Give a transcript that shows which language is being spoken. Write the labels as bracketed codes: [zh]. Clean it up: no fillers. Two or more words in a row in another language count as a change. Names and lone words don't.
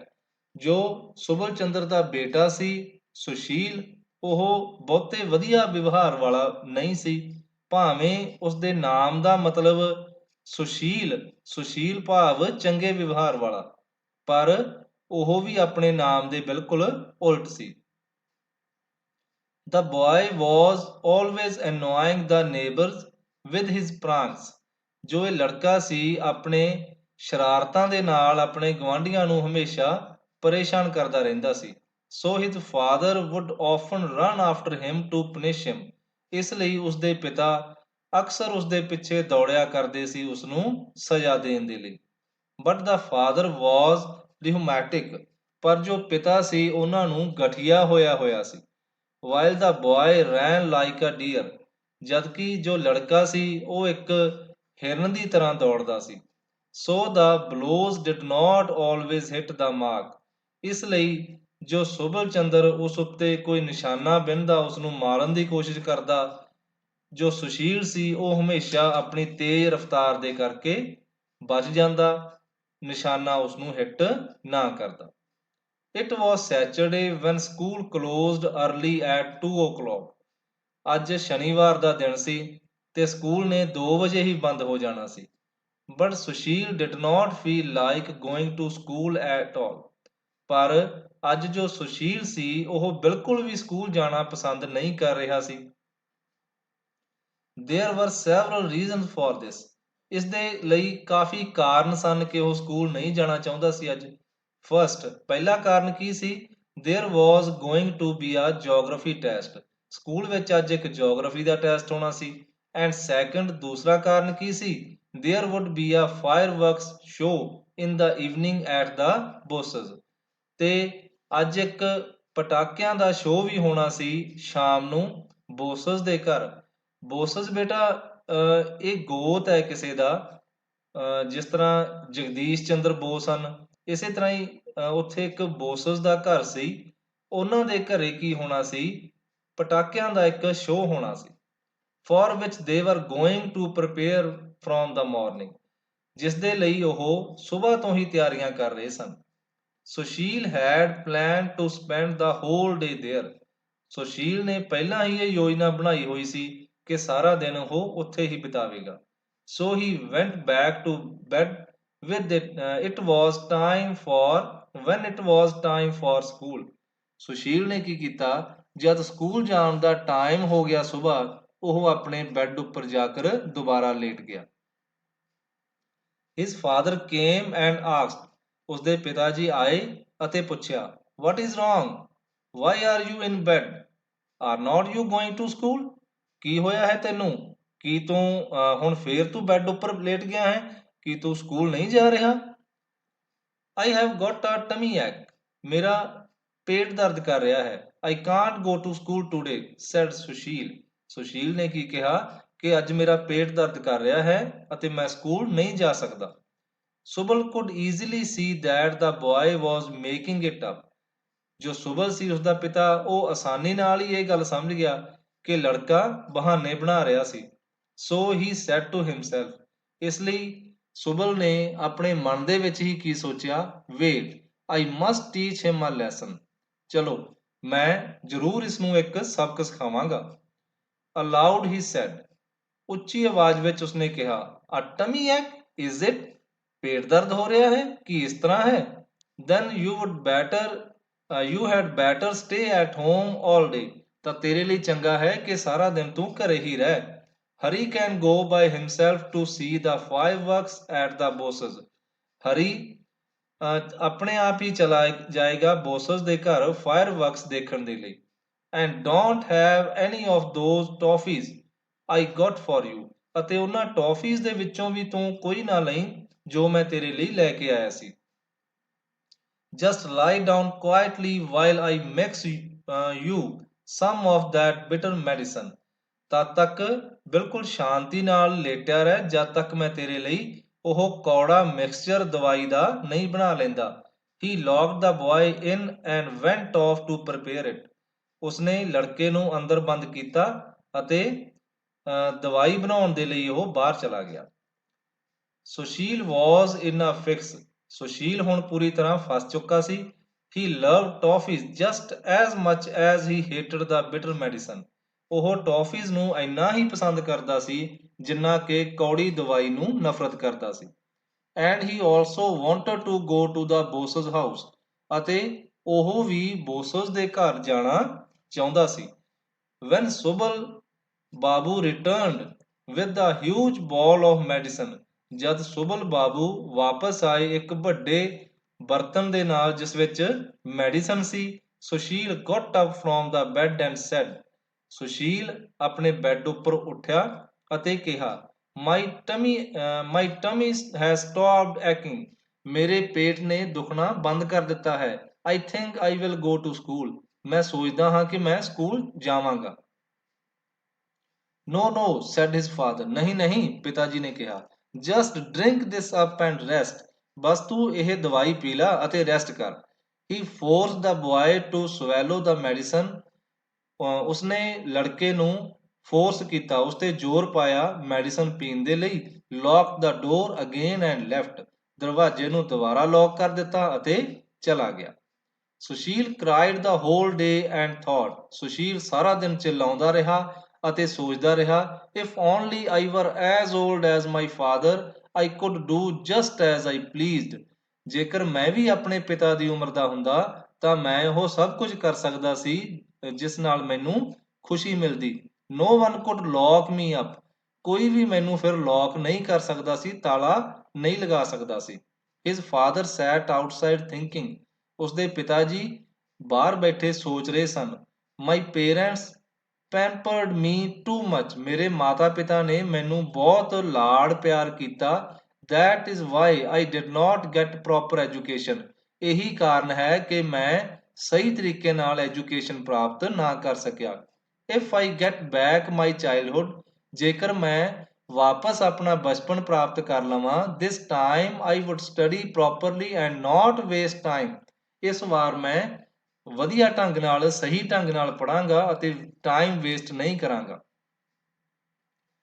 [pa] ਜੋ ਸੁਬਲ ਚੰਦਰ ਦਾ ਬੇਟਾ ਸੀ ਸੁਸ਼ੀਲ, ਉਹ ਬਹੁਤੇ ਵਧੀਆ ਵਿਵਹਾਰ ਵਾਲਾ ਨਹੀਂ ਸੀ, ਭਾਵੇਂ ਉਸਦੇ ਨਾਮ ਦਾ ਮਤਲਬ ਸੁਸ਼ੀਲ ਭਾਵ ਚੰਗੇ ਵਿਵਹਾਰ ਵਾਲਾ, ਪਰ ਉਹ ਵੀ ਆਪਣੇ ਨਾਮ ਦੇ ਬਿਲਕੁਲ ਉਲਟ ਸੀ। [en] The boy was always annoying the neighbors with his pranks। [pa] ਜੋ ਇਹ ਲੜਕਾ ਸੀ ਆਪਣੇ ਸ਼ਰਾਰਤਾਂ ਦੇ ਨਾਲ ਆਪਣੇ ਗੁਆਂਢੀਆਂ ਨੂੰ ਹਮੇਸ਼ਾ ਪਰੇਸ਼ਾਨ ਕਰਦਾ ਰਹਿੰਦਾ ਸੀ। [en] So his father would often run after him to punish him। [pa] ਇਸ ਲਈ ਉਸਦੇ ਪਿਤਾ ਅਕਸਰ ਉਸਦੇ ਪਿੱਛੇ ਦੌੜਿਆ ਕਰਦੇ ਸੀ ਉਸਨੂੰ ਸਜ਼ਾ ਦੇਣ ਦੇ ਲਈ। [en] But the father was rheumatic। [pa] ਪਰ ਜੋ ਪਿਤਾ ਸੀ ਉਹਨਾਂ ਨੂੰ ਗਠੀਆ ਹੋਇਆ ਸੀ। [en] While the boy ran like a deer। [pa] ਜਦਕਿ ਜੋ ਲੜਕਾ ਸੀ ਉਹ ਇੱਕ ਹਿਰਨ ਦੀ ਤਰ੍ਹਾਂ ਦੌੜਦਾ ਸੀ। [en] So the blows did not always hit the mark। [pa] ਇਸ ਲਈ ਜੋ ਸੁਬਲ ਚੰਦਰ ਉਸ ਉੱਤੇ ਕੋਈ ਨਿਸ਼ਾਨਾ ਬਿੰਨਦਾ, ਉਸ ਨੂੰ ਮਾਰਨ ਦੀ ਕੋਸ਼ਿਸ਼ ਕਰਦਾ, ਜੋ ਸੁਸ਼ੀਲ ਸੀ ਉਹ ਹਮੇਸ਼ਾ ਆਪਣੀ ਤੇਜ਼ ਰਫ਼ਤਾਰ ਦੇ ਕਰਕੇ ਬਚ ਜਾਂਦਾ, ਨਿਸ਼ਾਨਾ ਉਸ ਨੂੰ ਹਿੱਟ ਨਾ ਕਰਦਾ। [en] It was Saturday when school closed early at 2 o'clock। [pa] ਅੱਜ ਸ਼ਨੀਵਾਰ ਦਾ ਦਿਨ ਸੀ ਤੇ ਸਕੂਲ ਨੇ 2 ਵਜੇ ਹੀ ਬੰਦ ਹੋ ਜਾਣਾ ਸੀ। [en] But ਸੁਸ਼ੀਲ did not feel like going to school at all। [pa] ਪਰ ਅੱਜ ਜੋ ਸੁਸ਼ੀਲ ਸੀ ਉਹ ਬਿਲਕੁਲ ਵੀ ਸਕੂਲ ਜਾਣਾ ਪਸੰਦ ਨਹੀਂ ਕਰ ਰਿਹਾ ਸੀ। [en] There were several reasons for this। [pa] ਇਸ ਦੇ ਲਈ ਕਾਫੀ ਕਾਰਨ ਸਨ ਕਿ ਉਹ ਸਕੂਲ ਨਹੀਂ ਜਾਣਾ ਚਾਹੁੰਦਾ ਸੀ ਅੱਜ। ਫਸਟ, ਪਹਿਲਾ ਕਾਰਨ ਕੀ ਸੀ? [en] There was going to be a geography test। [pa] ਸਕੂਲ ਵਿੱਚ ਅੱਜ ਇੱਕ ਜਿਓਗ੍ਰਾਫੀ ਦਾ ਟੈਸਟ ਹੋਣਾ ਸੀ। [en] and second, [pa] ਦੂਸਰਾ ਕਾਰਨ ਕੀ ਸੀ? [en] There would be a fireworks show in the evening at the Bosses। [pa] ਤੇ ਅੱਜ ਇੱਕ ਪਟਾਕਿਆਂ ਦਾ ਸ਼ੋਅ ਵੀ ਹੋਣਾ ਸੀ ਸ਼ਾਮ ਨੂੰ ਬੋਸਸ ਦੇ ਘਰ। ਬੋਸਸ ਬੇਟਾ ਇਹ ਗੋਤ ਹੈ ਕਿਸੇ ਦਾ। ਜਿਸ ਤਰ੍ਹਾਂ ਜਗਦੀਸ਼ ਚੰਦਰ ਬੋਸ ਹਨ, ਇਸੇ ਤਰ੍ਹਾਂ ਹੀ ਉੱਥੇ ਇੱਕ ਬੋਸਸ ਦਾ ਘਰ ਸੀ। ਉਹਨਾਂ ਦੇ ਘਰੇ ਕੀ ਹੋਣਾ ਸੀ? ਪਟਾਕਿਆਂ ਦਾ ਇੱਕ ਸ਼ੋਅ ਹੋਣਾ ਸੀ। [en] for which they were going to prepare from the morning, [pa] ਜਿਸ ਦੇ ਲਈ ਉਹ ਸੁਬਾਹ ਤੋਂ ਹੀ ਤਿਆਰੀਆਂ ਕਰ ਰਹੇ ਸਨ। [en] ਸੁਸ਼ੀਲ had planned to spend the whole day there. [pa] ਸੁਸ਼ੀਲ ਨੇ ਪਹਿਲਾਂ ਹੀ ਇਹ ਯੋਜਨਾ ਬਣਾਈ ਹੋਈ ਸੀ ਕਿ ਸਾਰਾ ਦਿਨ ਉਹ ਉੱਥੇ ਹੀ ਬਿਤਾਵੇਗਾ। [en] So he went back to bed with it. It was time for when it was time for school. [pa] ਸੁਸ਼ੀਲ ਨੇ ਕੀ ਕੀਤਾ, ਜਦ ਸਕੂਲ ਜਾਣ ਦਾ ਟਾਈਮ ਹੋ ਗਿਆ ਸੁਬਾਹ, ਉਹ ਆਪਣੇ ਬੈੱਡ ਉੱਪਰ ਜਾ ਕਰ ਦੁਬਾਰਾ ਲੇਟ ਗਿਆ। [en] His father came and asked. [pa] ਉਸਦੇ ਪਿਤਾ ਜੀ ਆਏ ਅਤੇ ਪੁੱਛਿਆ, [en] What is wrong? Why are you in bed? Are not you going to school? [pa] ਕੀ ਹੋਇਆ ਹੈ ਤੈਨੂੰ? ਕੀ ਤੂੰ ਹੁਣ ਫੇਰ ਤੂੰ ਬੈੱਡ ਉੱਪਰ ਲੇਟ ਗਿਆ ਹੈ? ਕੀ ਤੂੰ ਸਕੂਲ ਨਹੀਂ ਜਾ ਰਿਹਾ? [en] I have got a tummy ache. [pa] ਮੇਰਾ ਪੇਟ ਦਰਦ ਕਰ ਰਿਹਾ ਹੈ। [en] I can't go to school today, said ਸੁਸ਼ੀਲ। [pa] ਸੁਸ਼ੀਲ ਨੇ ਕੀ ਕਿਹਾ ਕਿ ਅੱਜ ਮੇਰਾ ਪੇਟ ਦਰਦ ਕਰ ਰਿਹਾ ਹੈ ਅਤੇ ਮੈਂ ਸਕੂਲ ਨਹੀਂ ਜਾ ਸਕਦਾ। [en] ਸੁਬਲ could easily see that the boy was making it up. [pa] ਜੋ ਸੁਬਲ ਸੀ ਉਸਦਾ ਪਿਤਾ, ਉਹ ਆਸਾਨੀ ਨਾਲ ਹੀ ਇਹ ਗੱਲ ਸਮਝ ਗਿਆ ਕਿ ਲੜਕਾ ਬਹਾਨੇ ਬਣਾ ਰਿਹਾ ਸੀ। [en] So he said to himself. [pa] ਇਸ ਲਈ ਸੁਬਲ ਨੇ ਆਪਣੇ ਮਨ ਦੇ ਵਿੱਚ ਹੀ ਕੀ ਸੋਚਿਆ, [en] Wait, I must teach him a lesson. [pa] ਚਲੋ, ਮੈਂ ਜ਼ਰੂਰ ਇਸ ਨੂੰ ਇੱਕ ਸਬਕ ਸਿਖਾਵਾਂਗਾ। [en] Aloud he said. [pa] ਉੱਚੀ ਆਵਾਜ਼ ਵਿੱਚ ਉਸਨੇ ਕਿਹਾ, [en] A tummy ache, is it? [pa] ਪੇਟ ਦਰਦ ਹੋ ਰਿਹਾ ਹੈ? ਕੀ ਇਸ ਤਰ੍ਹਾਂ ਹੈ? [en] Then you had better stay at home all day. [pa] ਤਾਂ ਤੇਰੇ ਲਈ ਚੰਗਾ ਹੈ ਕਿ ਸਾਰਾ ਦਿਨ ਤੂੰ ਘਰੇ ਹੀ ਰਹਿ। [en] Hari can go by himself to see the fireworks at the Bosses. [pa] ਹਰੀ ਆਪਣੇ ਆਪ ਹੀ ਚਲਾ ਜਾਏਗਾ ਬੋਸਸ ਦੇ ਘਰ ਫਾਇਰਵਰਕਸ ਦੇਖਣ ਦੇ ਲਈ। [en] And don't have any of those toffees I got for you. [pa] ਅਤੇ ਉਹਨਾਂ ਟੌਫੀਜ਼ ਦੇ ਵਿੱਚੋਂ ਵੀ ਤੂੰ ਕੋਈ ਨਾ ਲਈ ਜੋ ਮੈਂ ਤੇਰੇ ਲਈ ਲੈ ਕੇ ਆਇਆ ਸੀ। [en] Just lie down quietly while I mix you some of that bitter medicine. [pa] ਤਦ ਤੱਕ ਬਿਲਕੁਲ ਸ਼ਾਂਤੀ ਨਾਲ ਲੇਟਿਆ ਰਹਿ ਜਦ ਤੱਕ ਮੈਂ ਤੇਰੇ ਲਈ ਉਹ ਕੌੜਾ ਮਿਕਸਚਰ ਦਵਾਈ ਦਾ ਨਹੀਂ ਬਣਾ ਲੈਂਦਾ। [en] He locked the boy in and went off to prepare it. [pa] ਉਸਨੇ ਲੜਕੇ ਨੂੰ ਅੰਦਰ ਬੰਦ ਕੀਤਾ ਅਤੇ ਦਵਾਈ ਬਣਾਉਣ ਦੇ ਲਈ ਉਹ ਬਾਹਰ ਚਲਾ ਗਿਆ। [en] ਸੁਸ਼ੀਲ was in a fix. [pa] ਸੁਸ਼ੀਲ ਹੁਣ ਪੂਰੀ ਤਰ੍ਹਾਂ ਫਸ ਚੁੱਕਾ ਸੀ। [en] He loved toffees just as much as he hated the bitter medicine. [pa] ਉਹ ਟੌਫੀਜ਼ ਨੂੰ ਇੰਨਾ ਹੀ ਪਸੰਦ ਕਰਦਾ ਸੀ ਜਿੰਨਾ ਕਿ ਕੌੜੀ ਦਵਾਈ ਨੂੰ ਨਫ਼ਰਤ ਕਰਦਾ ਸੀ। [en] And he also wanted to go to the Bosses house. [pa] ਅਤੇ ਉਹ ਵੀ ਬੋਸਸ ਦੇ ਘਰ ਜਾਣਾ ਚਾਹੁੰਦਾ ਸੀ। [en] When Subal Babu returned with a huge ball of medicine. [pa] ਜਦ ਸੁਬਲ ਬਾਬੂ ਵਾਪਸ ਆਏ ਇੱਕ ਵੱਡੇ ਬਰਤਨ ਦੇ ਨਾਲ ਜਿਸ ਵਿੱਚ ਮੈਡੀਸਨ ਸੀ, ਸੁਸ਼ੀਲ [en] got up from the bed and said. [pa] ਸੁਸ਼ੀਲ ਆਪਣੇ ਬੈੱਡ ਉੱਪਰ ਉੱਠਿਆ ਅਤੇ ਕਿਹਾ, [en] My tummy has stopped aching. [pa] ਮੇਰੇ ਪੇਟ ਨੇ ਦੁਖਣਾ ਬੰਦ ਕਰ ਦਿੱਤਾ ਹੈ। [en] I think I will go to school. [pa] ਮੈਂ ਸੋਚਦਾ ਹਾਂ ਕਿ ਮੈਂ ਸਕੂਲ ਜਾਵਾਂਗਾ। [en] No, no, said his father. [pa] ਨਹੀਂ ਨਹੀਂ, ਪਿਤਾ ਜੀ ਨੇ ਕਿਹਾ। [en] Just drink this up and rest. [pa] ਬਸ ਤੂੰ ਇਹ ਦਵਾਈ ਪੀ ਲੈ ਅਤੇ ਰੈਸਟ ਕਰ। [en] He forced the boy to swallow the medicine. [pa] ਉਸਨੇ ਲੜਕੇ ਨੂੰ ਫੋਰਸ ਕੀਤਾ, ਉਸ ਤੇ ਜ਼ੋਰ ਪਾਇਆ ਮੈਡੀਸਨ ਪੀਣ ਦੇ ਲਈ। [en] Locked the door again and left. [pa] ਦਰਵਾਜ਼ੇ ਨੂੰ ਦੁਬਾਰਾ ਲੌਕ ਕਰ ਦਿੱਤਾ ਅਤੇ ਚਲਾ ਗਿਆ। [en] ਸੁਸ਼ੀਲ cried the whole day and thought. [pa] ਸੁਸ਼ੀਲ ਸਾਰਾ ਦਿਨ ਚਿল্ਲਾਉਂਦਾ ਰਿਹਾ ਅਤੇ ਸੋਚਦਾ ਰਿਹਾ, [en] If only I were as old as my father, I could do just as I pleased. [pa] ਜੇਕਰ ਮੈਂ ਵੀ ਆਪਣੇ ਪਿਤਾ ਦੀ ਉਮਰ ਦਾ ਹੁੰਦਾ ਤਾਂ ਮੈਂ ਉਹ ਸਭ ਕੁਝ ਕਰ ਸਕਦਾ ਸੀ ਜਿਸ ਨਾਲ ਮੈਨੂੰ ਖੁਸ਼ੀ ਮਿਲਦੀ। [en] No one could lock me up. [pa] ਕੋਈ ਵੀ ਮੈਨੂੰ ਫਿਰ ਲੌਕ ਨਹੀਂ ਕਰ ਸਕਦਾ ਸੀ, ਤਾਲਾ ਨਹੀਂ ਲਗਾ ਸਕਦਾ ਸੀ। [en] His father sat outside thinking. [pa] ਉਸਦੇ ਪਿਤਾ ਜੀ ਬਾਹਰ ਬੈਠੇ ਸੋਚ ਰਹੇ ਸਨ। [en] My parents pampered me too much. [pa] ਮੇਰੇ ਮਾਤਾ ਪਿਤਾ ਨੇ ਮੈਨੂੰ ਬਹੁਤ ਲਾਡ ਪਿਆਰ ਕੀਤਾ। [en] That is why I did not get proper education. [pa] ਇਹੀ ਕਾਰਨ ਹੈ ਕਿ ਮੈਂ ਸਹੀ ਤਰੀਕੇ ਨਾਲ ਐਜੂਕੇਸ਼ਨ ਪ੍ਰਾਪਤ ਨਾ ਕਰ ਸਕਿਆ। [en] If I get back my childhood, [pa] ਜੇਕਰ ਮੈਂ ਵਾਪਸ ਆਪਣਾ ਬਚਪਨ ਪ੍ਰਾਪਤ ਕਰ ਲਵਾਂ, [en] this time I would study properly and not waste time. [pa] ਇਸ ਵਾਰ ਮੈਂ ਵਧੀਆ ਢੰਗ ਨਾਲ, ਸਹੀ ਢੰਗ ਨਾਲ ਪੜਾਂਗਾ ਅਤੇ [en] time waste [pa] ਨਹੀਂ ਕਰਾਂਗਾ।